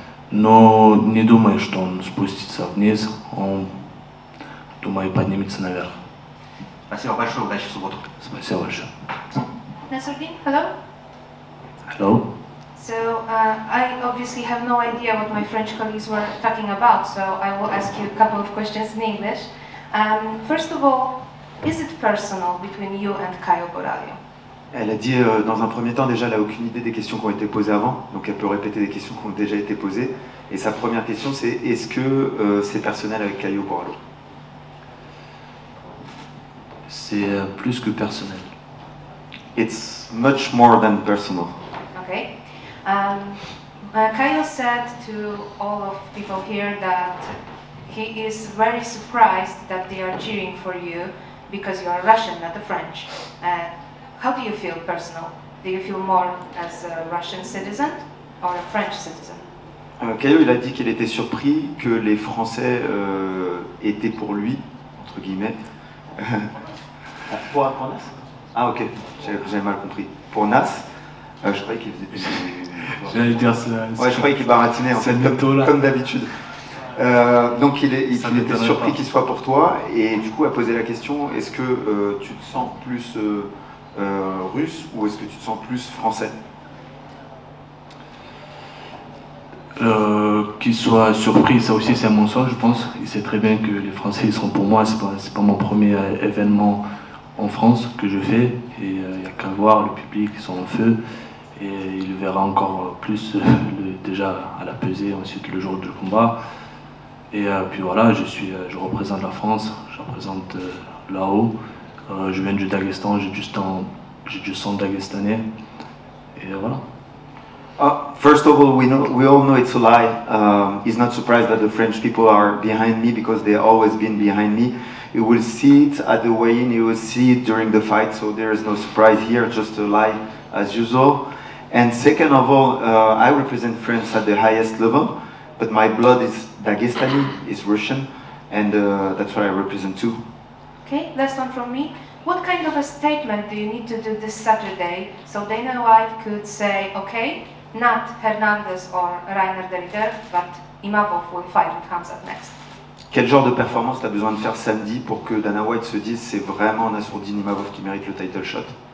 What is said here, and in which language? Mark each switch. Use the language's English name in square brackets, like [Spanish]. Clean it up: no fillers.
[Russian] Но не думаю, что он спустится вниз. Думаю, поднимется наверх. Спасибо большое, удачи в субботу. Спасибо большое. [English] Nasruddin, hello? Hello? So, I obviously have no idea what my French colleagues were talking about, so I will ask you a couple of questions in English. First of all, is it personal between you and Caio Borralho? [French] Elle a dit dans un premier temps déjà elle n'a aucune idée des questions qui ont été posées avant, donc elle peut répéter des questions qui ont déjà été posées. Et sa première question c'est est-ce que c'est personnel avec Caio Borralho? C'est plus que personnel. [English] It's much more than personal. Okay. Caio said to all of people here that he is very surprised that they are cheering for you because you are Russian, not a French. How do you feel personal? Do you feel more as a Russian citizen or a French citizen? [French] Caio il a dit qu'il était surpris que les Français étaient pour lui, entre guillemets. Pour Nas? Ah ok, j'avais mal compris. Pour Nas, je croyais qu'il faisait... J'allais dire ça. Ouais, je croyais qu'il baratinait en fait, comme d'habitude. Donc il était surpris qu'il soit pour toi et du coup a posé la question, est-ce que tu te sens plus russe ou est-ce que tu te sens plus français? Qu'il soit surpris, ça aussi c'est un mensonge je pense. Il sait très bien que les Français ils seront pour moi, c'est pas mon premier événement en France que je fais et il n'y a qu'à voir, le public ils sont en feu et il verra encore plus déjà à la pesée, ensuite le jour du combat. Et puis voilà, je représente la France, je représente là-haut. Je viens du Daghestan, j'ai du sang dagestanais. Et voilà. [English] First of all, we all know it's a lie. He's not surprised that the French people are behind me because they've always been behind me. You will see it at the weigh-in, you will see it during the fight, so there is no surprise here, just a lie as usual. And second of all, I represent France at the highest level, but my blood is Dagestani, is Russian, and that's what I represent too. Okay, last one from me. What kind of a statement do you need to do this Saturday so Dana White could say, okay, not Hernandez or Reiner de Ridder, but Imavov will fight with Khamzat next? [French] Quel genre de performance tu as besoin de faire samedi pour que Dana White se dise c'est vraiment Nassourdine Imavov qui mérite le title shot?